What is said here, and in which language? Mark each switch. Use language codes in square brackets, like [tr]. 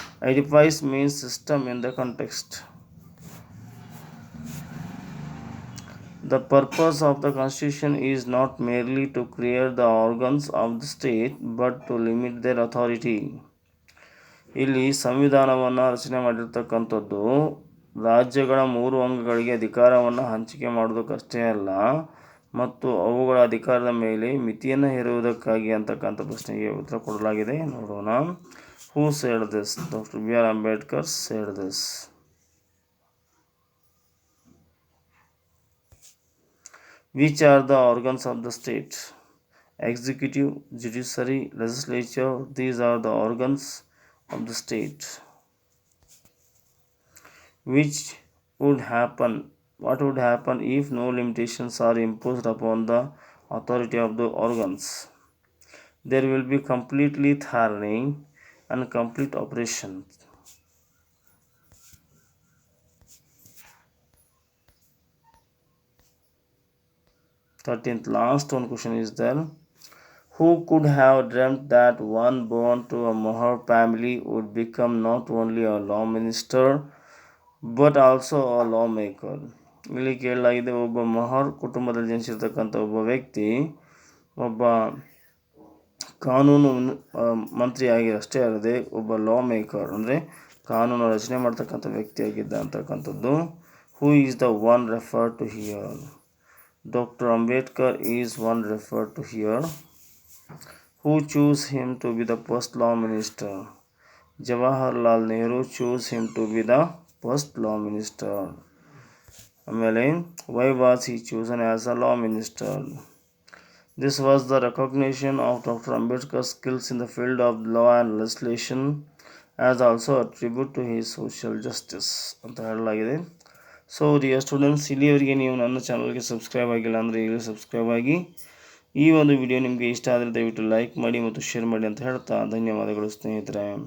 [en] Edifice means system in the context. The purpose of the Constitution is not merely to create the organs of the state, but to limit their authority. [kn] ಇಲ್ಲಿ ಸಂವಿಧಾನವನ್ನು ರಚನೆ ಮಾಡಿರ್ತಕ್ಕಂಥದ್ದು ರಾಜ್ಯಗಳ 3 ಅಂಗಗಳಿಗೆ ಅಧಿಕಾರವನ್ನು ಹಂಚಿಕೆ ಮಾಡೋದಕ್ಕಷ್ಟೇ ಅಲ್ಲ, ಮತ್ತು ಅವುಗಳ ಅಧಿಕಾರದ ಮೇಲೆ ಮಿತಿಯನ್ನು ಹೇರುವುದಕ್ಕಾಗಿ ಅಂತಕ್ಕಂಥ ಪ್ರಶ್ನೆಗೆ ಉತ್ತರ ಕೊಡಲಾಗಿದೆ. ನೋಡೋಣ. [en] Who said this? [kn] Doctor B.R. [en] Ambedkar said this. Which are the organs of the state? Executive, judiciary, legislature. These are the organs of the state. What would happen if no limitations are imposed upon the authority of the organs? There will be completely tyranny and complete oppression. 13th last one question is there. Who could have dreamt that one born to a Mahar family would become not only a law minister but also a lawmaker? [kn] ಇಲ್ಲಿ ಕೇಳಲಾಗಿದೆ, ಒಬ್ಬ ಮಹರ್ ಕುಟುಂಬದಲ್ಲಿ ಜನಿಸಿರ್ತಕ್ಕಂಥ ಒಬ್ಬ ವ್ಯಕ್ತಿ ಒಬ್ಬ ಕಾನೂನು ಮಂತ್ರಿಯಾಗಿ ಅಷ್ಟೇ ಅಲ್ಲದೆ ಒಬ್ಬ ಲಾ ಮೇಕರ್ ಅಂದರೆ ಕಾನೂನು ರಚನೆ ಮಾಡ್ತಕ್ಕಂಥ ವ್ಯಕ್ತಿಯಾಗಿದ್ದ ಅಂತಕ್ಕಂಥದ್ದು. [en] Who is the one referred to here? Dr. Ambedkar is one referred to here. Who chose him to be the first law minister? Jawaharlal Nehru chose him to be the first law minister. [kn] ಆಮೇಲೆ [en] why was he chosen as a law minister? This was the recognition of Dr. Ambedkar's skills in the field of law and legislation as also a tribute to his social justice [kn] ಅಂತ ಹೇಳಲಾಗಿದೆ. [en] so dear students, [kn] ಇಲ್ಲಿಯವರೆಗೆ ನೀವು ನನ್ನ ಚಾನಲ್ಗೆ subscribe ಆಗಿಲ್ಲ ಅಂದರೆ ಈಗಲೇ subscribe ಆಗಿ. ಈ ಒಂದು ವಿಡಿಯೋ ನಿಮಗೆ ಇಷ್ಟ ಆದರೆ ದಯವಿಟ್ಟು ಲೈಕ್ ಮಾಡಿ ಮತ್ತು ಶೇರ್ ಮಾಡಿ ಅಂತ ಹೇಳ್ತಾ ಧನ್ಯವಾದಗಳು ಸ್ನೇಹಿತರೆ.